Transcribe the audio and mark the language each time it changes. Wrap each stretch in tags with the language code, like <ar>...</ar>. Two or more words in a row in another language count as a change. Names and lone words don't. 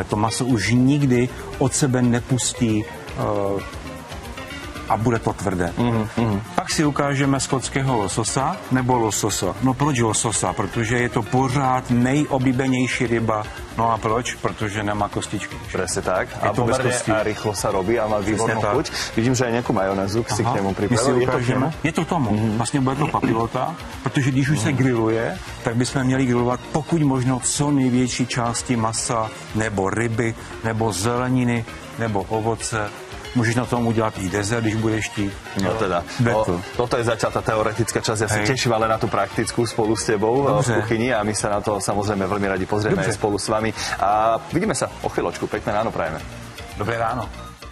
<cs>To maso už nikdy od sebe nepustí a bude to tvrdé. Pak si ukážeme skotského lososa nebo lososa. No proč lososa? Protože je to pořád nejoblíbenější ryba. No a proč? Protože nemá kostičky.</cs> <sk>Presne tak. A pomerne a rýchlo sa robí a má výbornú chuť. Vidím, že aj nejakú majonézu si k němu pripravil.</sk> <cs>Je to tomu. Vlastně bude to papilota, protože když už se grilluje, tak bychom měli grillovat pokud možno co největší části masa, nebo ryby, nebo zeleniny, nebo ovoce. Môžeš na tom udělat i dezert, když budeš chtít.</cs> <sk>No teda, toto je zatiaľ tá teoretická časť. Ja sa teším ale na tú praktickú spolu s tebou v kuchyni a my sa na to samozrejme veľmi radi pozrieme aj spolu s vami. A vidíme sa o chvíľočku. Pekné ráno prajeme. Dobré ráno.</sk>